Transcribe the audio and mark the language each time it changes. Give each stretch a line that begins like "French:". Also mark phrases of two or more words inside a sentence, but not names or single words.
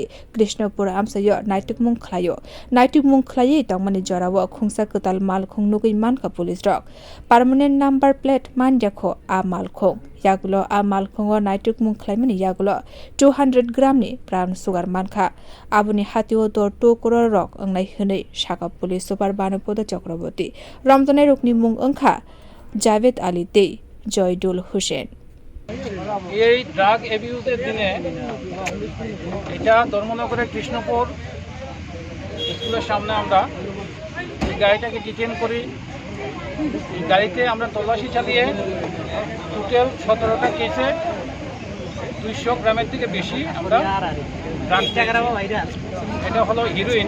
Kok Borok: Krishnapur amsayo naitukmung khlaiei tongmani jorao khungsa kotal malkhung nugui manka police rok
English: permanent number plate
Kok Borok: manjakho a malkhung yagulo a malkhungo naitukmung khlaimani yagulo 200 gram ni
English: brown sugar
Kok Borok: mankha aboni hatio dor 2 crore rok ongnai hne saka
English: police super
Kok Borok: Banopodda Chakraborty Ramjanai rokni mung ongkha Javed Ali tei Joydul Hussein
Bangla: এই
English: drug abuse
Bangla: দিনে এটা ধর্মনগরের কৃষ্ণপুর স্কুলের সামনে আমরা এই গাড়িটাকে ডিটেন করি। এই গাড়িতে আমরা তল্লাশি চালিয়ে টোটাল 17টা কেসে 200 গ্রামের থেকে বেশি আমরা এটা হলো হিরোইন।